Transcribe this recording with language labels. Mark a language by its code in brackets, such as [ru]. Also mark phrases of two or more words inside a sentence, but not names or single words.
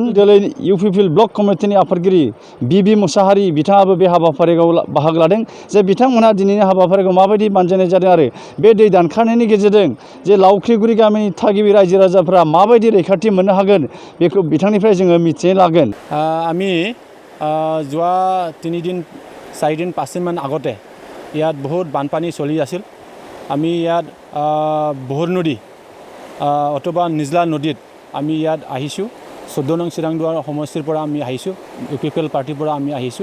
[brx] दिनै इउपिपिएल [en] block committee [brx] आफादगिरि बिबि मुसाहारि बिथाङाबो बे हाबाफारियाव बाहागो लादों। जे बिथांमोनहा दिनैनि हाबाफारिखौ माबायदि बानजायनाय जादों आरो बे दै दानखानायनि गेजेरजों जे लावख्रिगुरि गामिनि थागिबि रायजो राजाफ्रा माबायदि रैखाथि मोननो हागोन बेखौ बिथांनिफ्राय जोङो मिथिनो लागोन। [as] আমি যোৱা 3 দিন 4 দিন 5 দিনমান আগতে ইয়াত বহুত বানপানী চলি আছিল। আমি ইয়াত বহুত নদী অথবা নিজলা নদীত আমি ইয়াত আহিছোঁ। 14 নং চিৰাংদুৱাৰ সমষ্টিৰ পৰা আমি আহিছোঁ, ইউপিপিএল পাৰ্টিৰ পৰা আমি আহিছোঁ।